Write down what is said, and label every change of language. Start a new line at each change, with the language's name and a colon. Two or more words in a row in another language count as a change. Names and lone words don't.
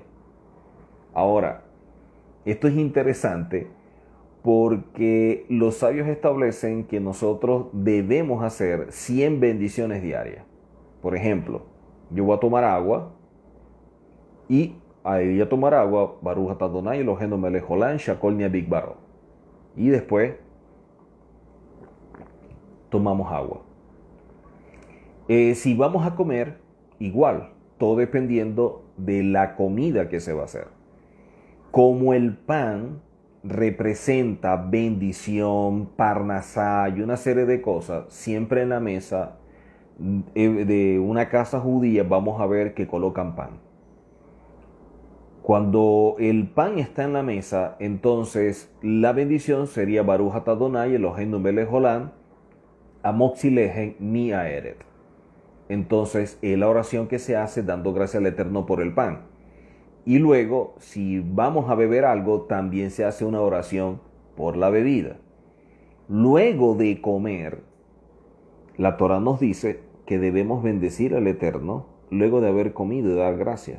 Spanish: Ahora, esto es interesante porque los sabios establecen que nosotros debemos hacer 100 bendiciones diarias. Por ejemplo, yo voy a tomar agua y ahí a tomar agua,
Hebrew: ברוך אתה אדוני אלוהינו מלך עולם שהכל נהיה בדברו.
Spanish: Y después tomamos agua. Si vamos a comer, igual, todo dependiendo de la comida que se va a hacer. Como el pan representa bendición, parnasá y una serie de cosas, siempre en la mesa de una casa judía vamos a ver que colocan pan. Cuando el pan está en la mesa, entonces la bendición sería
Hebrew: ברוך אתה אדוני אלוהינו מלך עולם המוציא לחם מן הארץ.
Spanish: Entonces es la oración que se hace dando gracias al Eterno por el pan. Y luego, si vamos a beber algo, también se hace una oración por la bebida. Luego de comer, la Torá nos dice que debemos bendecir al Eterno luego de haber comido y dar gracias.